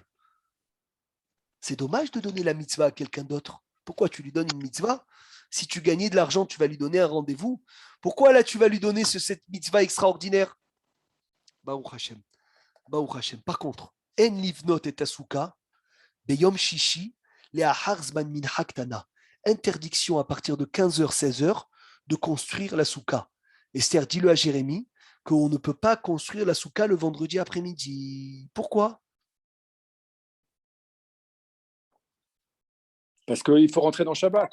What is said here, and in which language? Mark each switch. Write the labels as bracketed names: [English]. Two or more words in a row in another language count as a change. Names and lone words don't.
[French] C'est dommage de donner la mitzvah à quelqu'un d'autre. Pourquoi tu lui donnes une mitzvah? Si tu gagnais de l'argent, tu vas lui donner un rendez-vous. Pourquoi là, tu vas lui donner cette mitzvah extraordinaire? [Hebrew] ברוך השם. ברוך השם. [French] Par contre, [Hebrew] אין לבנות את הסוכה, ביום שישי לאחר זמן מנחה קטנה. [French] Interdiction à partir de 15h, 16h de construire la souka. Esther, dis-le à Jérémie qu'on ne peut pas construire la souka le vendredi après-midi. Pourquoi? Parce qu'il faut rentrer dans Shabbat.